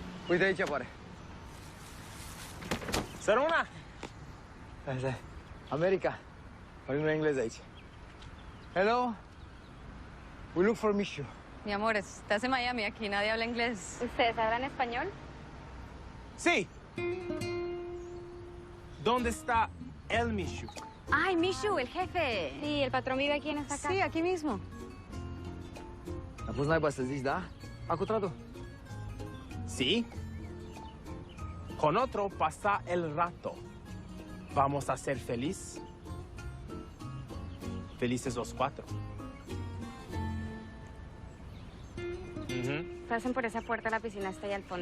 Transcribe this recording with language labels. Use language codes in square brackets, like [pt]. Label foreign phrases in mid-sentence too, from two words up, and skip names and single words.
[ro] Uite aici apare. Să rămână! Așa. America. Vorbim în engleză aici. [en] Hello. We look for Mishu. [es] Mi amor, estás en Miami, aquí nadie habla inglés. ¿Ustedes hablan español? Sí. ¿Dónde está el Mishu? Ay, Mishu, el jefe. Sí, el patrón vive aquí en esta casa. Sí, aquí mismo. [ro] A pus naiba să zici, da? Acu tradu. [es] Sí. Con otro pasa el rato. Vamos a ser felices los cuatro. Pasen por esa puerta, la piscina está ahí al fondo.